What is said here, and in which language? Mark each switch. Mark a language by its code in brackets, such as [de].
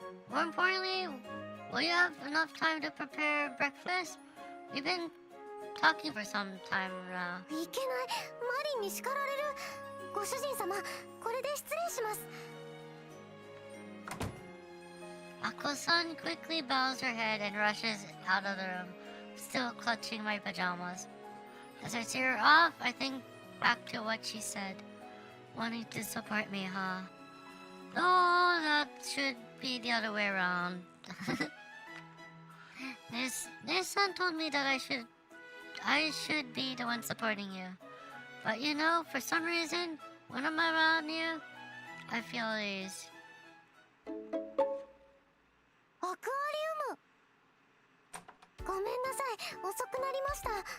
[en] More importantly, will you have enough time to prepare breakfast? We've been talking for some time now. [ja] いけない、マリンに叱られる。ご主人様、これで失礼します。 [en] Aqua-san quickly bows her head and rushes out of the room, still clutching my pajamas. As I see her off, I think back to what she said. Wanting to support me, huh? No, that should be the other way around. This-san told me that I should be the one supporting you. But you know, for some reason, when I'm around you, I feel at ease. [ja] アクアリウム。ごめんなさい、遅くなりました。